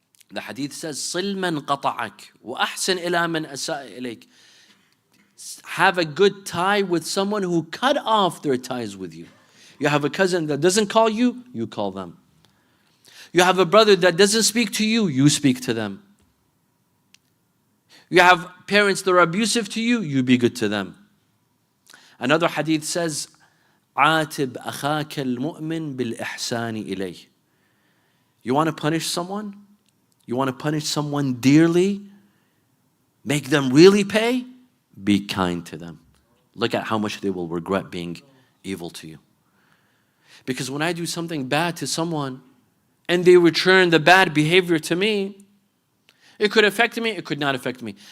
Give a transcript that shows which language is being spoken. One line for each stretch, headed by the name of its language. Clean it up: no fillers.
English: The hadith says,
Arabic: صِلْ مَنْ قَطَعَكَ وَأَحْسِنْ إِلَى مَنْ أَسَاءَ إِلَيْكَ.
English: Have a good tie with someone who cut off their ties with you. You have a cousin that doesn't call you, you call them. You have a brother that doesn't speak to you, you speak to them. You have parents that are abusive to you, you be good to them. Another hadith says,
Arabic: عَاتِبْ أَخَاكَ الْمُؤْمِنِ بِالْإِحْسَانِ إِلَيْهِ.
English: You want to punish someone? You want to punish someone dearly? Make them really pay? Be kind to them. Look at how much they will regret being evil to you. Because when I do something bad to someone and they return the bad behavior to me, it could affect me, it could not affect me.